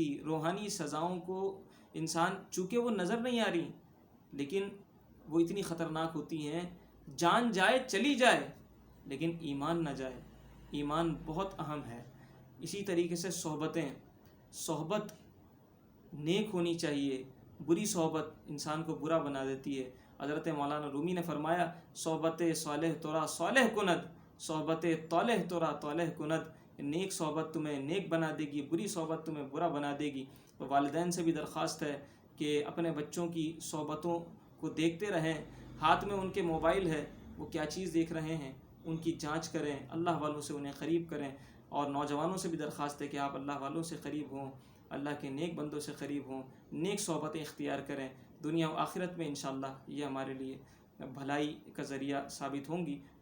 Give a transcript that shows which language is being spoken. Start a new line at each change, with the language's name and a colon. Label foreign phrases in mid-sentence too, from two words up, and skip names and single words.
Urdu: روحانی سزاؤں کو انسان چونکہ وہ نظر نہیں آ رہی لیکن وہ اتنی خطرناک ہوتی ہیں، جان جائے چلی جائے لیکن ایمان نہ جائے۔ ایمان بہت اہم ہے۔ اسی طریقے سے صحبت نیک ہونی چاہیے، بری صحبت انسان کو برا بنا دیتی ہے۔ حضرت مولانا رومی نے فرمایا
Persian: صحبت صالح ترا صالح کند، صحبت طالح ترا طالح کند۔
Urdu: نیک صحبت تمہیں نیک بنا دے گی، بری صحبت تمہیں برا بنا دے گی۔ تو والدین سے بھی درخواست ہے کہ اپنے بچوں کی صحبتوں کو دیکھتے رہیں، ہاتھ میں ان کے موبائل ہے، وہ کیا چیز دیکھ رہے ہیں ان کی جانچ کریں، اللہ والوں سے انہیں قریب کریں۔ اور نوجوانوں سے بھی درخواست ہے کہ آپ اللہ والوں سے قریب ہوں، اللہ کے نیک بندوں سے قریب ہوں، نیک صحبتیں اختیار کریں، دنیا و آخرت میں انشاءاللہ یہ ہمارے لیے بھلائی کا ذریعہ ثابت ہوں گی۔